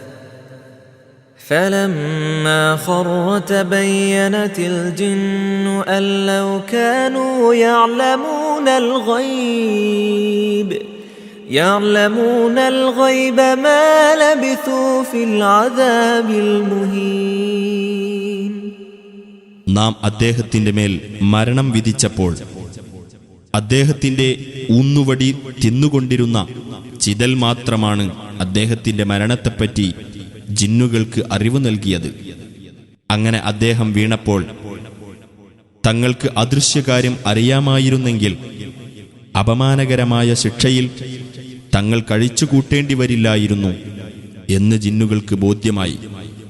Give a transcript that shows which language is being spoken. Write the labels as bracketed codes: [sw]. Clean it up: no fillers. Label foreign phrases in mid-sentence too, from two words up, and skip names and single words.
[ar] فلما خر تبينت الجن أن لو كانوا يعلمون الغيب ما لبثوا في العذاب المهين. [ml] നാം അദ്ദേഹത്തിന്റെ മേൽ മരണം വിധിച്ചപ്പോൾ അദ്ദേഹത്തിന്റെ ഊന്നുവടി തിന്നുകൊണ്ടിരുന്ന ചിതൽ മാത്രമാണ് അദ്ദേഹത്തിന്റെ മരണത്തെപ്പറ്റി ജിന്നുകൾക്ക് അറിവ് നൽകിയത്. അങ്ങനെ അദ്ദേഹം വീണപ്പോൾ തങ്ങൾക്ക് അദൃശ്യകാര്യം അറിയാമായിരുന്നെങ്കിൽ അപമാനകരമായ ശിക്ഷയിൽ തങ്ങൾ കഴിച്ചുകൂട്ടേണ്ടി വരില്ലായിരുന്നു എന്ന് ജിന്നുകൾക്ക് ബോധ്യമായി.